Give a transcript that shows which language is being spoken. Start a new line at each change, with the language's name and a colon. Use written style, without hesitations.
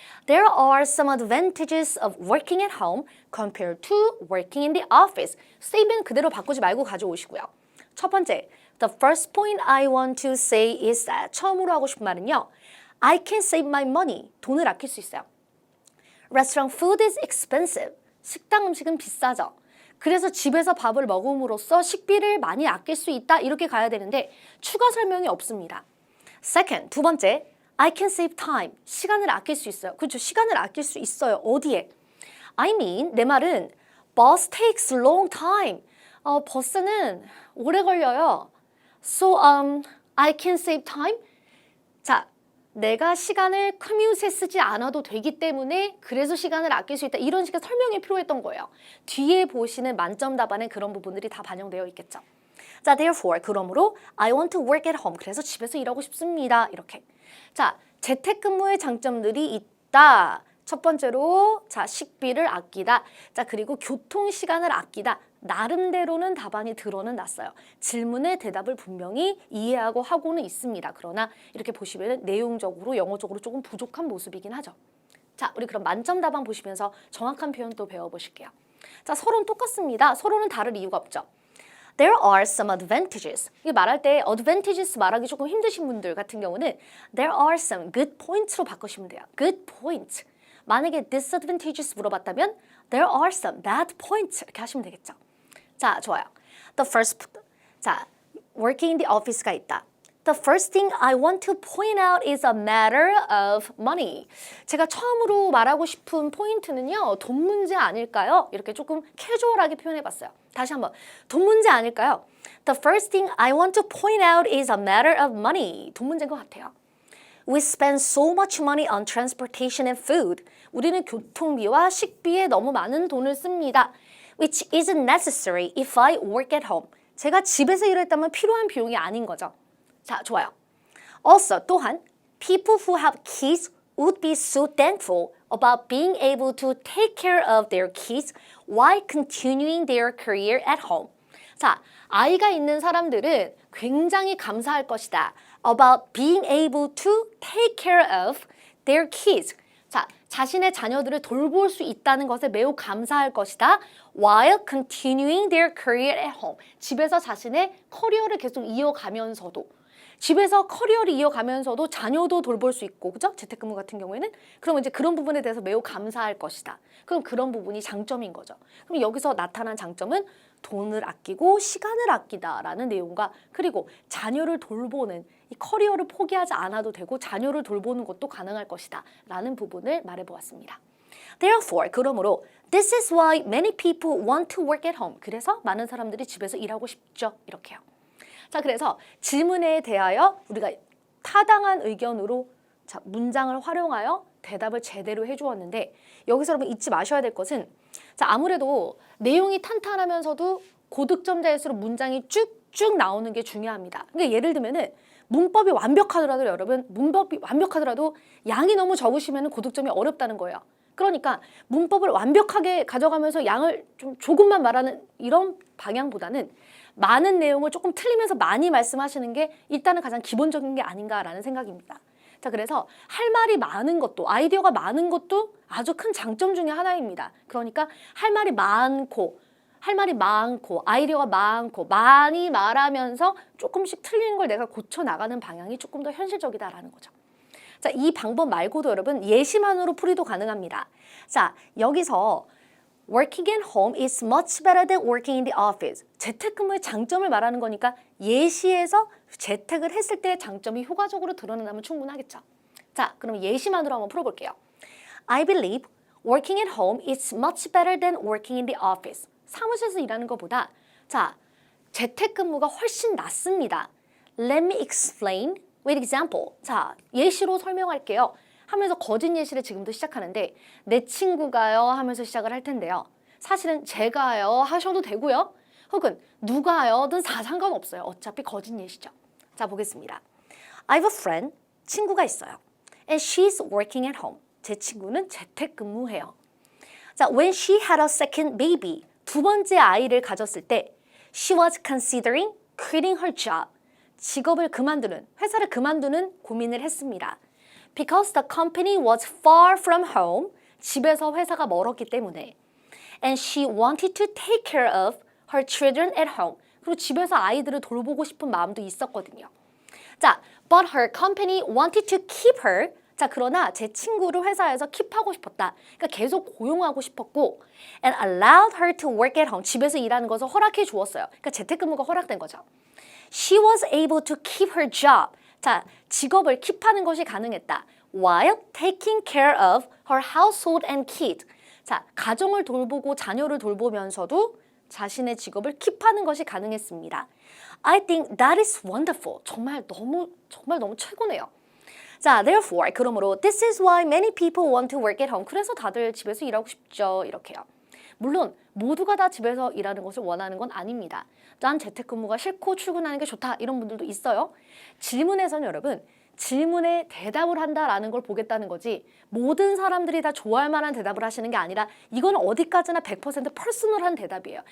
English: There are some advantages of working at home compared to working in the office.
Korean: 스테이트ment 그대로 바꾸지 말고 가져오시고요. 첫 번째,
English: The first point I want to say is that
Korean: 처음으로 하고 싶은 말은요.
English: I can save my money.
Korean: 돈을 아낄 수 있어요.
English: Restaurant food is expensive.
Korean: 식당 음식은 비싸죠. 그래서 집에서 밥을 먹음으로써 식비를 많이 아낄 수 있다. 이렇게 가야 되는데 추가 설명이 없습니다.
English: Second,
Korean: 두 번째,
English: I can save time.
Korean: 시간을 아낄 수 있어요. 그렇죠. 시간을 아낄 수 있어요. 어디에?
English: I mean,
Korean: 내 말은
English: bus takes long time.
Korean: 버스는 오래 걸려요.
English: So, I can save time.
Korean: 자, 내가 시간을 커뮤트에 쓰지 않아도 되기 때문에 그래서 시간을 아낄 수 있다. 이런 식의 설명이 필요했던 거예요. 뒤에 보시는 만점 답안에 그런 부분들이 다 반영되어 있겠죠.
English: 자, therefore,
Korean: 그러므로
English: I want to work at home.
Korean: 그래서 집에서 일하고 싶습니다. 이렇게. 자, 재택근무의 장점들이 있다. 첫 번째로 자, 식비를 아끼다. 자, 그리고 교통 시간을 아끼다. 나름대로는 답안이 드러는 났어요. 질문의 대답을 분명히 이해하고 하고는 있습니다. 그러나 이렇게 보시면 내용적으로 영어적으로 조금 부족한 모습이긴 하죠. 자, 우리 그럼 만점 답안 보시면서 정확한 표현 또 배워보실게요. 자, 서로는 똑같습니다. 서로는 다를 이유가 없죠.
English: There are some advantages.
Korean: 이게 말할 때 advantages 말하기 조금 힘드신 분들 같은 경우는
English: there are some good points
Korean: 로 바꾸시면 돼요.
English: good points.
Korean: 만약에 disadvantages 물어봤다면
English: there are some bad points
Korean: 이렇게 하시면 되겠죠. 자, 좋아요.
English: The first, 자, working in the office가 있다. The first thing I want to point out is a matter of money.
Korean: 제가 처음으로 말하고 싶은 포인트는요. 돈 문제 아닐까요? 이렇게 조금 캐주얼하게 표현해봤어요. 다시 한번. 돈 문제 아닐까요?
English: The first thing I want to point out is a matter of money.
Korean: 돈 문제인 것 같아요.
English: We spend so much money on transportation and food.
Korean: 우리는 교통비와 식비에 너무 많은 돈을 씁니다.
English: Which isn't necessary if I work at home.
Korean: 제가 집에서 일했다면 필요한 비용이 아닌 거죠. 자, 좋아요.
English: Also,
Korean: 또한
English: people who have kids would be so thankful about being able to take care of their kids while continuing their career at home.
Korean: 자, 아이가 있는 사람들은 굉장히 감사할 것이다.
English: About being able to take care of their kids.
Korean: 자, 자신의 자녀들을 돌볼 수 있다는 것에 매우 감사할 것이다.
English: While continuing their career at home.
Korean: 집에서 자신의 커리어를 계속 이어가면서도 집에서 커리어를 이어가면서도 자녀도 돌볼 수 있고, 그죠? 재택근무 같은 경우에는 그러면 이제 그런 부분에 대해서 매우 감사할 것이다. 그럼 그런 부분이 장점인 거죠. 그럼 여기서 나타난 장점은 돈을 아끼고 시간을 아끼다라는 내용과 그리고 자녀를 돌보는 이 커리어를 포기하지 않아도 되고 자녀를 돌보는 것도 가능할 것이다 라는 부분을 말해보았습니다.
English: Therefore,
Korean: 그러므로
English: This is why many people want to work at home.
Korean: 그래서 많은 사람들이 집에서 일하고 싶죠. 이렇게요. 자, 그래서 질문에 대하여 우리가 타당한 의견으로 자, 문장을 활용하여 대답을 제대로 해주었는데 여기서 여러분 잊지 마셔야 될 것은 자, 아무래도 내용이 탄탄하면서도 고득점자일수록 문장이 쭉쭉 나오는 게 중요합니다. 그러니까 예를 들면은 문법이 완벽하더라도 여러분 문법이 완벽하더라도 양이 너무 적으시면 고득점이 어렵다는 거예요. 그러니까 문법을 완벽하게 가져가면서 양을 좀 조금만 말하는 이런 방향보다는 많은 내용을 조금 틀리면서 많이 말씀하시는 게 일단은 가장 기본적인 게 아닌가라는 생각입니다. 자, 그래서 할 말이 많은 것도, 아이디어가 많은 것도 아주 큰 장점 중에 하나입니다. 그러니까 할 말이 많고, 아이디어가 많고, 많이 말하면서 조금씩 틀리는 걸 내가 고쳐나가는 방향이 조금 더 현실적이다라는 거죠. 자, 이 방법 말고도 여러분 예시만으로 풀이도 가능합니다. 자, 여기서
English: Working at home is much better than working in the office.
Korean: 재택근무의 장점을 말하는 거니까 예시에서 재택을 했을 때의 장점이 효과적으로 드러난다면 충분하겠죠. 자, 그럼 예시만으로 한번 풀어볼게요.
English: I believe working at home is much better than working in the office.
Korean: 사무실에서 일하는 것보다 자, 재택근무가 훨씬 낫습니다.
English: Let me explain with example.
Korean: 자, 예시로 설명할게요. 하면서 거짓 예시를 지금도 시작하는데 내 친구가요 하면서 시작을 할 텐데요. 사실은 제가요 하셔도 되고요. 혹은 누가요든 다 상관없어요. 어차피 거짓 예시죠. 자, 보겠습니다.
English: I have a friend.
Korean: 친구가 있어요.
English: And she's working at home.
Korean: 제 친구는 재택근무해요.
English: 자, when she had a second baby.
Korean: 두 번째 아이를 가졌을 때
English: she was considering quitting her job.
Korean: 직업을 그만두는, 회사를 그만두는 고민을 했습니다.
English: Because the company was far from home.
Korean: 집에서 회사가 멀었기 때문에.
English: And she wanted to take care of her children at home.
Korean: 그리고 집에서 아이들을 돌보고 싶은 마음도 있었거든요.
English: 자, but her company wanted to keep her.
Korean: 자, 그러나 제 친구를 회사에서 킵하고 싶었다. 그러니까 계속 고용하고 싶었고
English: and allowed her to work at home.
Korean: 집에서 일하는 것을 허락해 주었어요. 그러니까 재택근무가 허락된 거죠.
English: She was able to keep her job.
Korean: 자, 직업을 킵하는 것이 가능했다.
English: While taking care of her household and kid.
Korean: 자, 가정을 돌보고 자녀를 돌보면서도 자신의 직업을 킵하는 것이 가능했습니다.
English: I think that is wonderful.
Korean: 정말 너무 최고네요.
English: 자, therefore,
Korean: 그러므로
English: this is why many people want to work at home.
Korean: 그래서 다들 집에서 일하고 싶죠. 이렇게요. 물론 모두가 다 집에서 일하는 것을 원하는 건 아닙니다. 난 재택근무가 싫고 출근하는 게 좋다. 이런 분들도 있어요. 질문에서는 여러분, 질문에 대답을 한다라는 걸 보겠다는 거지 모든 사람들이 다 좋아할 만한 대답을 하시는 게 아니라 이건 어디까지나 100% 퍼스널한 대답이에요.